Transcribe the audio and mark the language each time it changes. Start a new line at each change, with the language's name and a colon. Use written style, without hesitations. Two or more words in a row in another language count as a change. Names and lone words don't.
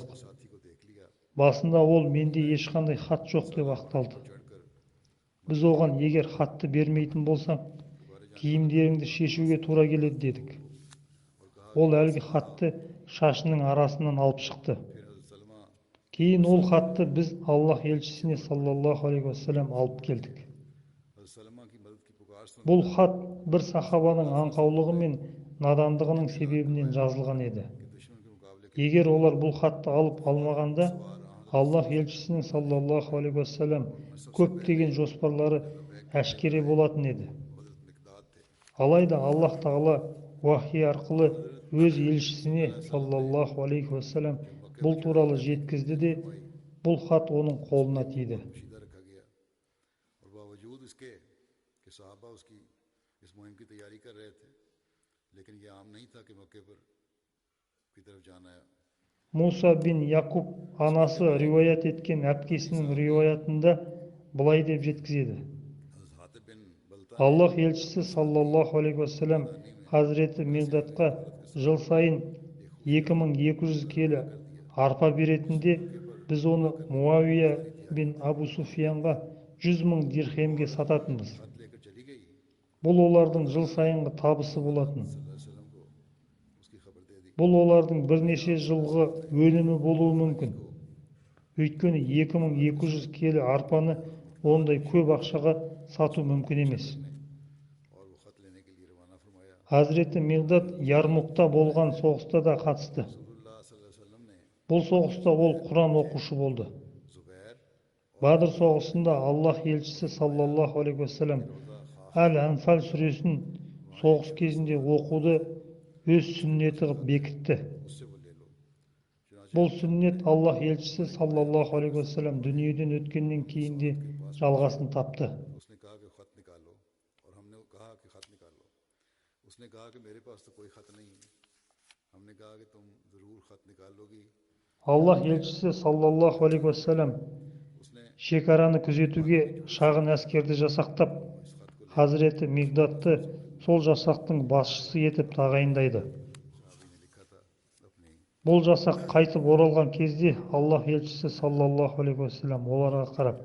Hindi: साथी को देख लिया
Kazakh: Басында ол менде ешқандай хат жоқ деп ақталды.
Hindi: चढ़कर
Kazakh: Біз оған егер хатты бермейтін болсаң, киімдеріңді шешуге тура келеді дедік. Ол әлгі хатты шашының арасынан алып шықты.
Hindi: फिर हज़रत सलमा
Kazakh: Кейін ол хатты біз Аллах елшісіне
Arabic: صلى الله عليه وسلم
Kazakh: алып келдік.
Hindi: हज़रत सलमा की मदद की पुकार सुन
Kazakh: Бұл хат бір сахабаның аңқаулығы мен надандығының себебінен жазылған еді.
Hindi: दुश्मन के मुकाबले
Kazakh: Егер олар бұл хатты алып алмағанда, Аллах елшісінің
Arabic: صلى الله عليه وسلم
Kazakh: көптеген жоспарлары әшкере болатын еді.
Hindi: मदद मिकदाद थे
Kazakh: Алайда Аллах Тағала уахи арқылы өз елшісіне
Arabic: صلى الله عليه وسلم
Kazakh: бұл туралы жеткізді де бұл хат оның қолына тиді.
Hindi: पोशीदा रखा गया और बावजूद इसके कि सहाबा उसकी इस मुहिम की तैयारी कर रहे थे लेकिन ये आम नहीं था कि मक्के पर की तरफ जाना है
Kazakh: Муса бин Якуб анасы риуаят еткен әпкесінің риуаятында былай деп жеткізеді:
Hindi: हज़रत हातिब बिन बलता
Kazakh: Аллах елшісі
Arabic: صلى الله عليه وسلم
Kazakh: Хазіреті Миғдатқа жыл сайын 2200 келі арпа беретінде, біз оны Муавия бин Абу Суфиянға 100 000 дирхемге сататынбыз.
Hindi: खत लेकर चली गई
Kazakh: Бұл олардың жыл сайынғы табысы болатын.
Hindi: वसल्लम को उसकी खबर दे दी
Kazakh: Бұл олардың бірнеше жылғы өнімі болуы мүмкін. Өйткені 2200 келі арпаны ондай көп ақшаға сату мүмкін емес.
Hindi: और वो खत लेने के लिए रवाना फरमाया
Kazakh: Хазіреті Миғдат Ярмукта болған соғыста да қатысты.
Hindi: रसूलुल्लाह
Arabic: صلى الله عليه وسلم
Hindi: ने
Kazakh: Бұл соғыста ол Құран оқушы болды.
Hindi: जुबैर
Kazakh: Бадыр соғысында Аллах елшісі
Arabic: صلى الله عليه وسلم
Kazakh: Әл-Анфал сүресін соғыс кезінде оқуды өз сүннеті қылып бекітті.
Hindi: उससे वो ले लो
Kazakh: Бұл сүннет Аллах елшісі
Arabic: صلى الله عليه وسلم
Kazakh: дүниеден өткеннен кейін де жалғасын тапты.
Hindi: उसने कहा कि खत निकालो और हमने कहा कि खत निकालो उसने कहा कि मेरे पास तो कोई खत नहीं है हमने कहा कि तुम ज़रूर खत निकालोगी
Kazakh: Аллах елшісі
Arabic: صلى الله عليه وسلم
Hindi: उसने
Kazakh: шекараны күзетуге шағын әскерді жасақтап, Хазіреті Миғдатты сол жасақтың басшысы етіп тағайындайды.
Hindi: साहबी ने लिखा था अपनी
Kazakh: Бұл жасақ қайтып оралған кезде Аллах елшісі
Arabic: صلى الله عليه وسلم
Kazakh: оларға қарап,